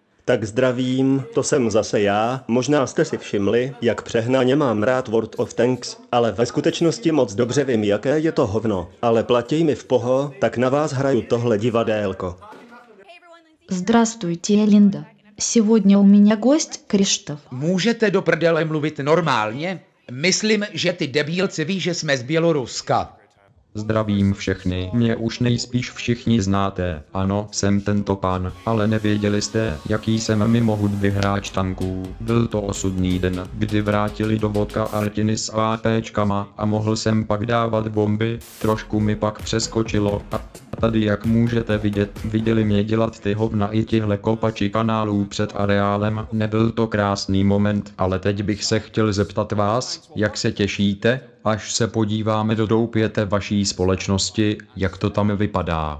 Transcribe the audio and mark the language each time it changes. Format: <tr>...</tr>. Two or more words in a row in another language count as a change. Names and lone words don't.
<cs>Tak zdravím, to jsem zase já. Možná jste si všimli, jak přehnaně mám rád World of Tanks, ale ve skutečnosti moc dobře vím, jaké je to hovno. Ale platí mi v poho, tak na vás hraju tohle divadélko.</cs> <ru>Здравствуйте, Линда. Сегодня у меня гость Криштоф.</ru> <cs>Můžete do prdele mluvit normálně? Myslím, že ty debílci ví, že jsme z Běloruska. Zdravím všechny, mě už nejspíš všichni znáte, ano, jsem tento pán, ale nevěděli jste, jaký jsem mimo hudby hráč tanků. Byl to osudný den, kdy vrátili do vodka Artiny s APčkama a mohl jsem pak dávat bomby, trošku mi pak přeskočilo a tady jak můžete vidět, viděli mě dělat ty hovna i tihle kopači kanálů před areálem, nebyl to krásný moment, ale teď bych se chtěl zeptat vás, jak se těšíte, až se podíváme do doupěte vaší společnosti, jak to tam vypadá.</cs>